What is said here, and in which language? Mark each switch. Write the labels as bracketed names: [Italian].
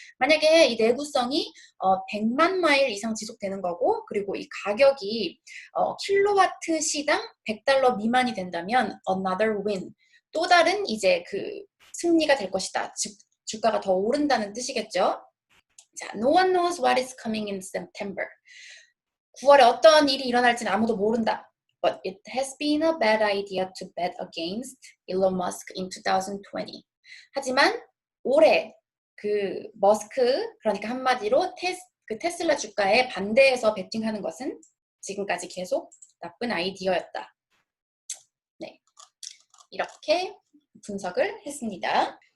[Korean] 만약에 이 내구성이 100만 마일 이상 지속되는 거고, 그리고 이 가격이 킬로와트 시당 $100 미만이 된다면 [English] another win, [Korean] 또 다른 이제 그 승리가 될 것이다. 즉 주가가 더 오른다는 뜻이겠죠. 자, [English] no one knows what is coming in September. [Korean] 9월에 어떤 일이 일어날지는 아무도 모른다. [English] But it has been a bad idea to bet against Elon Musk in 2020. [Korean] 하지만 올해 그 머스크, 그러니까 한마디로 테슬라 주가에 반대해서 베팅하는 것은 지금까지 계속 나쁜 아이디어였다. 네, 이렇게 분석을 했습니다.